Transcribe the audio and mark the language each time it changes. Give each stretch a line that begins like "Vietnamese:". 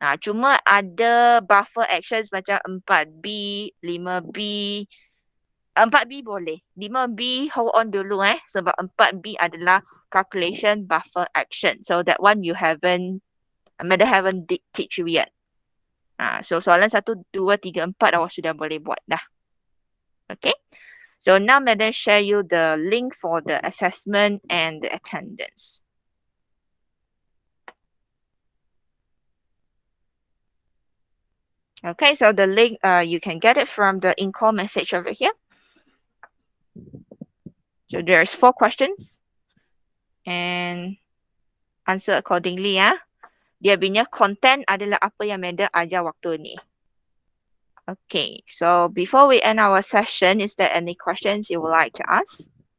Malay: Cuma ada buffer actions macam 4B, 5B. 4B boleh. 5B hold on dulu sebab 4B adalah calculation buffer action.
English: So that one you haven't teach you yet.
Malay: So soalan 1, 2, 3, 4 awak sudah boleh buat dah.
English: Okay. So now Madam share you the link for the assessment and the attendance. Okay, so the link, you can get it from the in-call message over here. So there's 4 questions and answer accordingly ya.
Malay: Dia punya content adalah apa yang Madam ajar waktu ni.
English: Okay, so before we end our session, is there any questions you would like to ask?